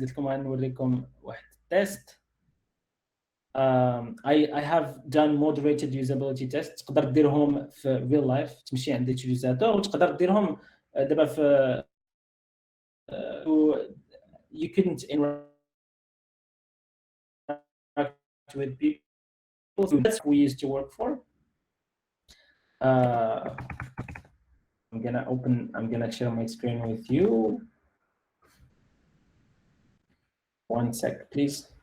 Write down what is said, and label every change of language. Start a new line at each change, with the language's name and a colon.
Arabic: قلت لكم غنوريكم واحد التيست.
English: I have done moderated usability tests.
Arabic: تقدر ديرهم في
English: real life،
Arabic: تمشي عند اليوزاتور وتقدر ديرهم دابا في
English: you couldn't interact with people. So that's what we used to work for. I'm gonna share my screen with you. One sec, please.